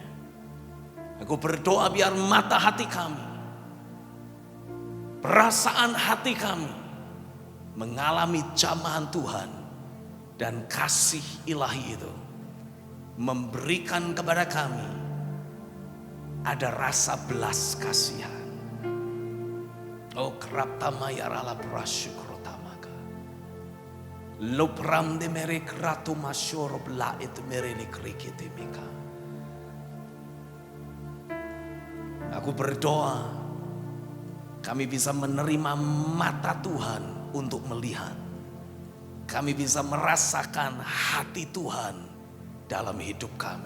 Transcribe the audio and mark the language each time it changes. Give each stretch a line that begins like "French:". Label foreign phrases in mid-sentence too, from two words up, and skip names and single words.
Indonesian: Aku berdoa biar mata hati kami, perasaan hati kami mengalami jamahan Tuhan, dan kasih ilahi itu memberikan kepada kami ada rasa belas kasihan. Oh krapta mayarala prasyukrotamaka. Lopram de mere kratu masyur bla it mere likrikiti mika. Aku berdoa kami bisa menerima mata Tuhan untuk melihat. Kami bisa merasakan hati Tuhan dalam hidup kami.